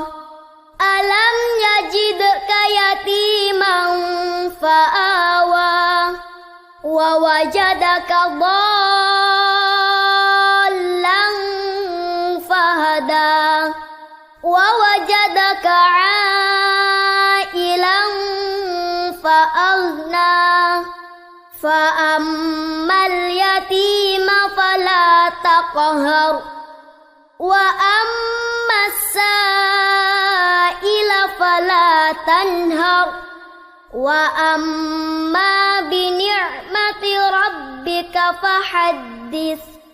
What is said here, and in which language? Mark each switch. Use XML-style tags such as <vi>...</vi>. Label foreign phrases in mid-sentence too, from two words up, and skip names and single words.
<ar>ألم يجدك يتيما فآوى، ووجدك ضالا فهدى، ووجدك عائلا فأغنى. فأما اليتيم فلا تقهر، وأما السائل فلا تنهر، وأما بنعمة ربك فحدث.</ar>